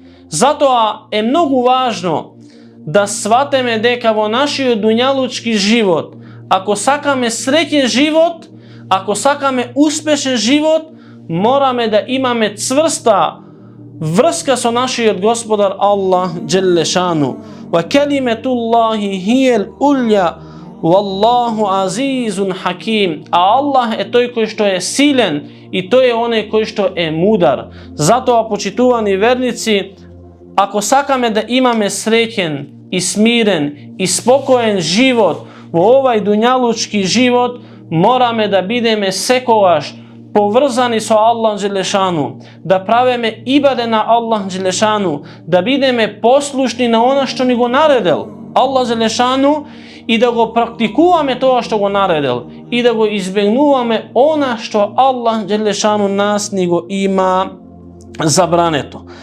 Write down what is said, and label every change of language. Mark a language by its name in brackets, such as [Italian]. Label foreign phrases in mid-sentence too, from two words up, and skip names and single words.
[Macedonian] Затоа е многу важно да сватеме дека во нашиот дуњалучки живот, ако сакаме среќен живот, ако сакаме успешен живот, мораме да имаме цврста врска со нашиот Господар Аллах Джелешану. [Arabic] وكلمة الله هي العليا والله عزيز حكيم. [Macedonian] А Аллах е тој кој што е силен и тој е оној кој што е мудар. Затоа, почитувани верници, ако сакаме да имаме среќен и смирен и спокоен живот во овај дуњалучки живот, мораме да бидеме секогаш поврзани со Аллах Джелешану, да правиме ибаде на Аллах Джелешану, да бидеме послушни на она што ни го наредил Аллах Джелешану и да го практикуваме тоа што го наредил и да го избегнуваме она што Аллах Джелешану нас ни го има забрането.